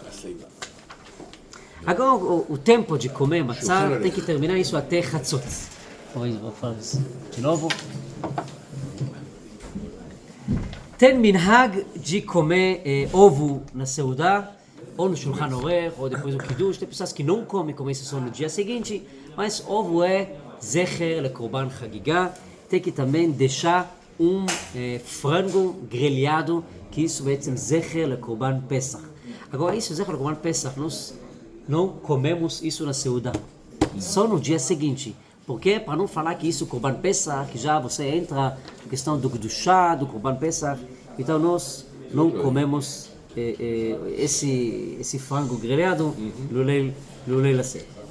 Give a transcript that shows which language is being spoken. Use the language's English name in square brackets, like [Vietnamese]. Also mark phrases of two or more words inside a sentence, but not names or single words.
[Portuguese] Agora o tempo de comer matzá tem que terminar isso até chatzot. Vou falar isso de novo. Tem minhag de comer ovo na seuda, ou no Shulchan Aruch, ou depois do kiddush. Tem pessoas que não comem isso só no dia seguinte, mas ovo é [Hebrew] זכר לקרבן חגיגה. [Portuguese] Tem que também deixar frango grelhado, que isso é [Hebrew] זכר לקרבן פסח. [Portuguese] Agora isso, [Hebrew] זכר לקרבן פסח, [Portuguese] nós não comemos isso na seuda, só no dia seguinte. Porque para não falar que isso é [Hebrew] קרבן פסח, [Portuguese] que já você entra na questão do Kedushá, do [Hebrew] קרבן פסח, [Portuguese] então nós não comemos esse frango grelhado no [Hebrew] ליל הסדר.